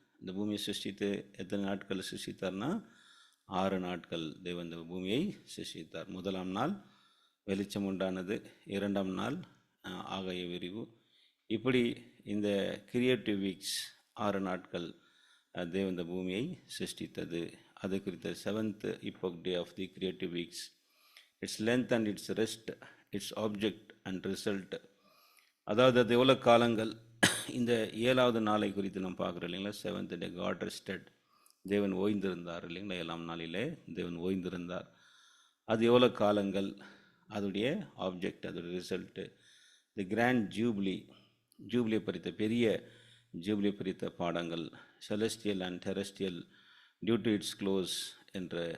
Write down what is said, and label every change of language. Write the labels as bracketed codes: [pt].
[ta] இந்த பூமியை சிருஷ்டித்து எத்தனை நாட்கள் சிருஷ்டித்தார்னா 6 நாட்கள் தேவன் இந்த பூமியை சிருஷ்டித்தார். 1ஆம் நாள் வெளிச்சம் உண்டானது, 2ஆம் நாள் ஆகாய விரிவு. இப்படி இந்த கிரியேட்டிவ் வீக்ஸ் 6 நாட்கள் தேவன் இந்த பூமியை சிருஷ்டித்தது. அது குறித்த [en] 7th epoch day of the creative weeks, its length and its rest, its object and result. [ta] அதாவது அது எவ்வளோ காலங்கள். இந்த 7வது நாளை குறித்து நம்ம பார்க்குறோம் இல்லைங்களா? [en] 7th day God rested, [ta] தேவன் ஓய்ந்திருந்தார் இல்லைங்களா? 7ஆம் நாளிலே தேவன் ஓய்ந்திருந்தார். அது எவ்வளோ காலங்கள், அதோடைய ஆப்ஜெக்ட், அதோடைய ரிசல்ட்டு, [en] the grand ஜூப்ளியை [ta] குறித்த பெரிய ஜூப்ளி பிரித்த பாடங்கள், [en] celestial and terrestrial due to its close [ta] என்ற